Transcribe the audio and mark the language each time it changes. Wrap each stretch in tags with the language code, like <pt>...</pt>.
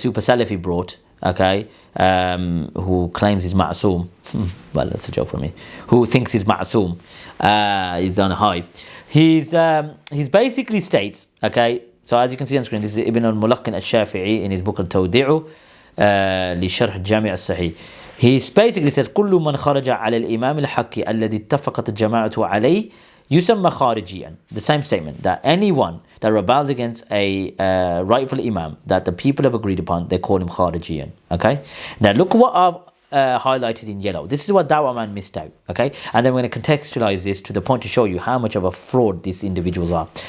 <en>Super Salafi brought, okay, who claims he's ma'soom. Well, that's a joke for me. Who thinks he's ma'soom. He's on a high. He's basically states, okay, so as you can see on screen, this is Ibn al-Mulaqin al-Shafi'i in his book al-Tawdi'u li Sharh Jami' al-Sahih. He basically says,</en> <ar>كل من خرج على الإمام الحق الذي اتفقت الجماعة عليه يسمى خارجيا.</ar> <en>The same statement, that anyone that rebels against a rightful imam that the people have agreed upon, they call him kharijiyan. Okay? Now look what I've highlighted in yellow. This is what Dawah Man missed out. Okay? And then we're going to contextualize this to the point to show you how much of a fraud these individuals are.</en>